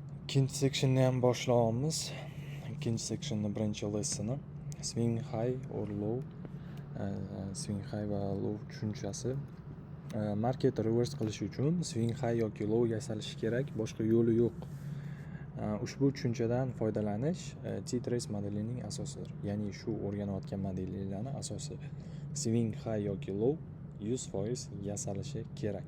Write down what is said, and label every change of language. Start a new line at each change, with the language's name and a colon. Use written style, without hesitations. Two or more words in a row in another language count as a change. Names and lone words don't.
Uzbek: Ikkinchi sectionni ham boshlayapmiz. Ikkinchi sectionni birinchi lessoni
English: swing high or low. Swing high
Uzbek: va low tushunchasi. Market reverse qilish uchun
English: swing high
Uzbek: yoki low yasalishi kerak, boshqa yo'li yo'q. Ushbu tushunchadan foydalanish T-Trace modelining asosidir. Ya'ni shu o'rganayotgan modellarning asosi.
English: Swing high
Uzbek: yoki low 100% yasalishi kerak.